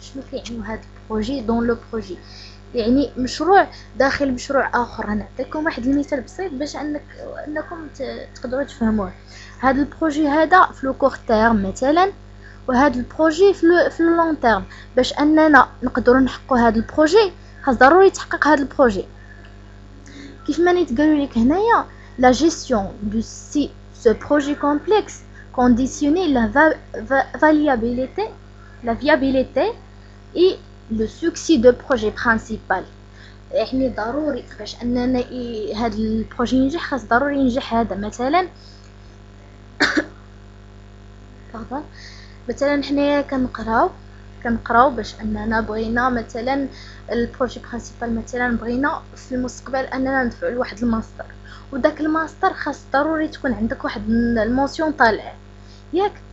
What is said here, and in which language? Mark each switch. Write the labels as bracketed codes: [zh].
[ar] شنو كيعني هاد البروجي دون لو بروجي؟ يعني مشروع داخل مشروع اخر. نعطيكم واحد المثال بسيط باش انكم تقدروا تفهموه. هاد البروجي هذا في لو كور تيرم مثلا، وهاد البروجي في لو لون تيرم. باش اننا نقدروا نحققوا هاد البروجي خاص ضروري تحقق هاد البروجي. كيف ما نتقالوا لك هنايا لا جيستيون دو [fr] ce projet complexe conditionnait la viabilité et le succès de projet principal. [ar] يعني ضروري باش اننا هاد البروجي ينجح خاص ضروري ينجح هذا. مثلا حنايا كنقراو باش اننا بغينا مثلا البروجي برينسيبال، مثلا بغينا في المستقبل اننا ندفعوا لواحد الماستر، وداك الماستر خاص ضروري تكون عندك واحد المونسيون طالعه ياك.